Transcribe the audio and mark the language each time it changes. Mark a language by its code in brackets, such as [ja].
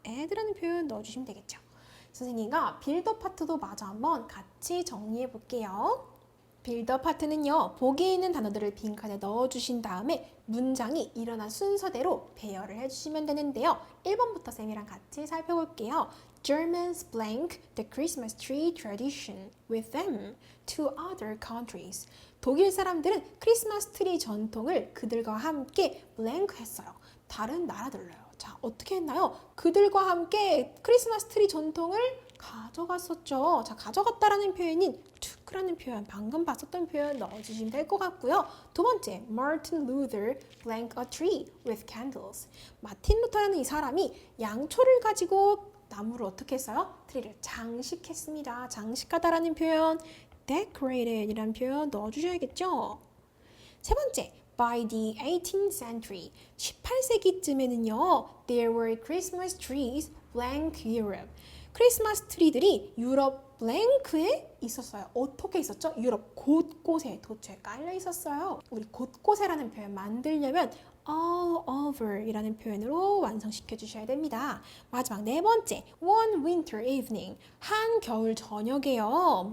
[ko] add라는 표현 넣어주시면 되겠죠. 선생님과 빌더 파트도 마저 한번 같이 정리해 볼게요. 빌더 파트는요, 보기에 있는 단어들을 빈칸에 넣어주신 다음에 문장이 일어난 순서대로 배열을 해주시면 되는데요. 1번부터 쌤이랑 같이 살펴볼게요. [en] Germans blank the Christmas tree tradition with them to other countries. [ko] 독일 사람들은 크리스마스 트리 전통을 그들과 함께 blank 했어요. 다른 나라들로요. 자, 어떻게 했나요? 그들과 함께 크리스마스 트리 전통을 가져갔었죠. 자, 가져갔다라는 표현인 took blank라는 표현, 방금 봤었던 표현 넣어주시면 될 것 같고요. 두 번째, [en] Martin Luther blank a tree with candles. [ko] 마틴 루터라는 이 사람이 양초를 가지고 나무를 어떻게 했어요? 트리를 장식했습니다. 장식하다라는 표현, decorated 이라는 표현 넣어주셔야겠죠. 세 번째, [en] by the 18th century, [ko] 18세기쯤에는요, [en] there were Christmas trees blank Europe. [ko] 크리스마스 트리들이 유럽 블랭크에 있었어요. 어떻게 있었죠? 유럽 곳곳에 도처에 깔려 있었어요. 우리 곳곳에라는 표현 만들려면 all over 이라는 표현으로 완성시켜 주셔야 됩니다. 마지막 네 번째, [en] one winter evening, [ko] 한 겨울 저녁에요.